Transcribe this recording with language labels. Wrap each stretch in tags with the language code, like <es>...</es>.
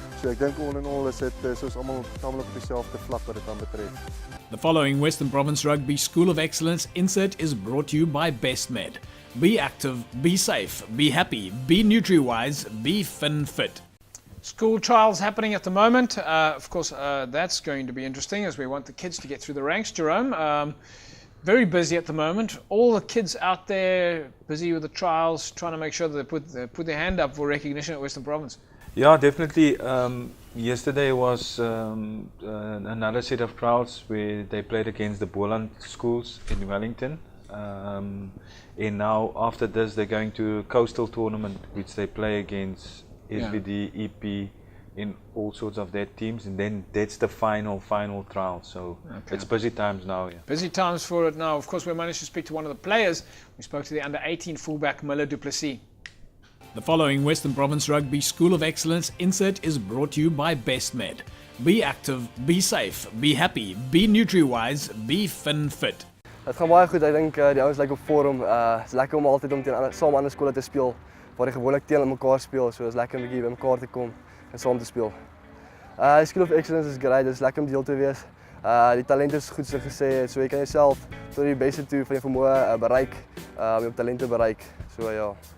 <af>So ek dink all in all is dit soos almal op dieselfde vlak wat dit dan betref.</af> <en>The following Western Province Rugby School of Excellence insert is brought to you by Bestmed. Be active, be safe, be happy, be nutri-wise, be fit. School trials happening at the moment. Of course, that's going to be interesting as we want the kids to get through the ranks. Jerome, very busy at the moment. All the kids out there busy with the trials, trying to make sure that they put their hand up for recognition at Western Province. Yeah, definitely. Yesterday was another set of trials where they played against the Boland schools in Wellington. And now after this they're going to a coastal tournament which they play against SBD, EP, in all sorts of their teams, and then that's the final trial. So it's busy times now. Yeah. Busy times for it now. Of course, we managed to speak to one of the players. We spoke to the under-18 fullback Miller Du Plessis. The following Western Province Rugby School of Excellence insert is brought to you by Bestmed. Be active, be safe, be happy, be nutri-wise, be fit.</en> <af>Het gaan baie goed. Ek dink die ouens lyk op vorm. Is lekker om altyd om saam ander skole te speel waar jy gewoonlik teen mekaar speel. So is lekker om 'n bietjie by mekaar te kom en saam te speel.</af> <en>School of Excellence is great.</en> <af>Dit is lekker om deel te wees. Die talent is goed soos gesê, so jy kan jouself tot die beste toe van jou vermoë bereik, jou talente bereik. So ja.</af>